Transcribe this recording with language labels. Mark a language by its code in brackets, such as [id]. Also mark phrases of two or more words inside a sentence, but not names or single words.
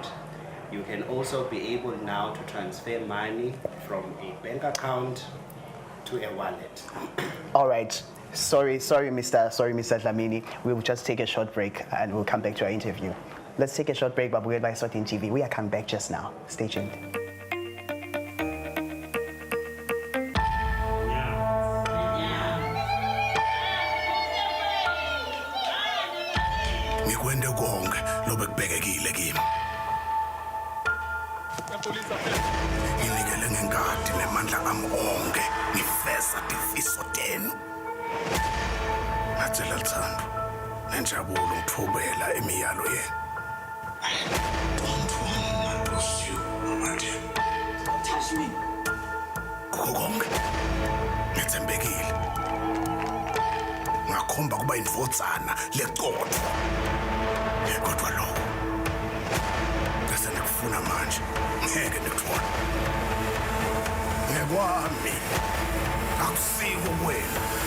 [en] You can also be able now to transfer money from a bank account to a wallet. All right. Sorry, Mr. Dlamini. We will just take a short break and we'll come back to our interview. Let's take a short break, but we're by Eswatini TV. We are coming back just now. Stay tuned. [ss] Ngikwende konke lobekubhekekile kimi. Nginikele ngenkadi nemandla ami onke ngifeza tifiso tenu. Ngathela Lthando nenjabulo ngithobela imiyalo yenu. [en] Don't want to pursue manje. Touch me. [ss] Konke ngithembekile. Ngakhomba kuba indvodzana leqotho. Kodwa lokho bese ngikufuna manje ngeke ngikuthola. Ngekwami akusiko wena.